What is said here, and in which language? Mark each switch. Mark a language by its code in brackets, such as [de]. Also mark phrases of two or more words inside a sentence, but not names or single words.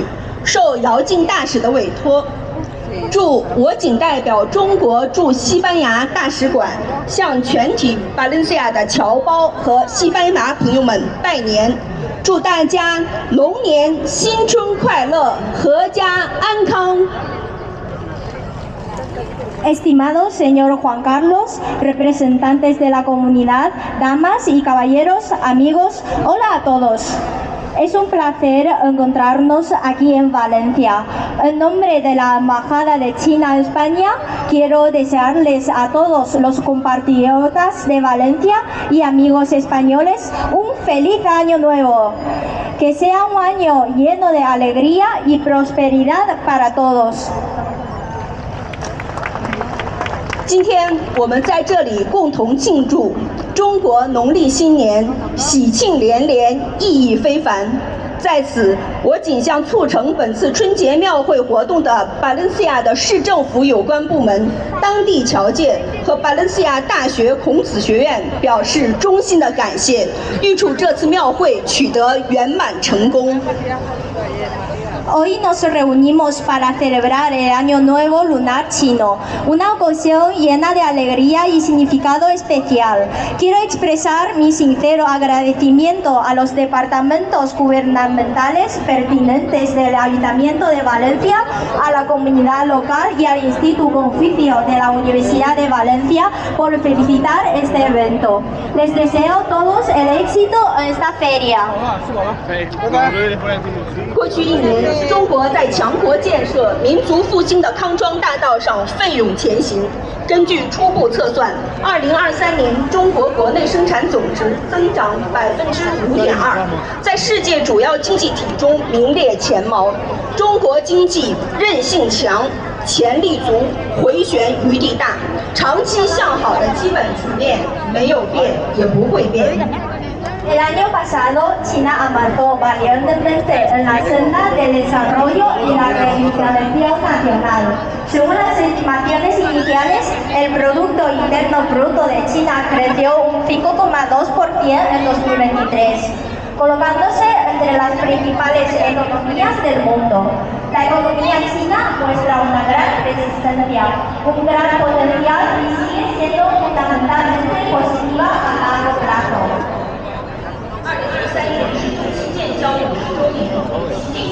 [zh] 受姚静大使的委托，祝我谨代表中国驻西班牙大使馆向全体巴伦西亚的侨胞和西班牙朋友们拜年。祝大家龙年新春快乐，阖家安康。 [es] Estimado señor Juan Carlos, representantes de la comunidad, damas y caballeros, amigos, hola a todos. Es un placer encontrarnos aquí en Valencia. En nombre de la Embajada de China en España, quiero desearles a todos los compatriotas de Valencia y amigos españoles un feliz año nuevo. Que sea un año lleno de alegría y prosperidad para todos. [zh] 今天我们在这里共同庆祝中国农历新年，喜庆连连，意义非凡。在此，我谨向促成本次春节庙会活动的巴伦西亚的市政府有关部门、当地侨界和巴伦西亚大学孔子学院表示衷心的感谢，预祝这次庙会取得圆满成功。 [es] Hoy nos reunimos para celebrar el Año Nuevo Lunar Chino, una ocasión llena de alegría y significado especial. Quiero expresar mi sincero agradecimiento a los departamentos gubernamentales pertinentes del Ayuntamiento de Valencia, a la comunidad local y al Instituto Confucio de la Universidad de Valencia por felicitar este evento. Les deseo a todos el éxito en esta feria. [zh] 过去一年，中国在强国建设、民族复兴的康庄大道上奋勇前行。根据初步测算，2023年中国国内生产总值增长5.2%，在世界主要经济体中名列前茅。中国经济韧性强、潜力足、回旋余地大，长期向好的基本局面没有变，也不会变。 [es] El año pasado, China avanzó valientemente en la senda del desarrollo y la reindustrialización nacional. Según las estimaciones iniciales, el Producto Interno Bruto de China creció un 5,2% en 2023, colocándose entre las principales economías del mundo. La economía china muestra una gran resistencia, un gran potencial y sigue siendo fundamentalmente positiva a largo plazo. [zh] 2013年是中西建交50周年。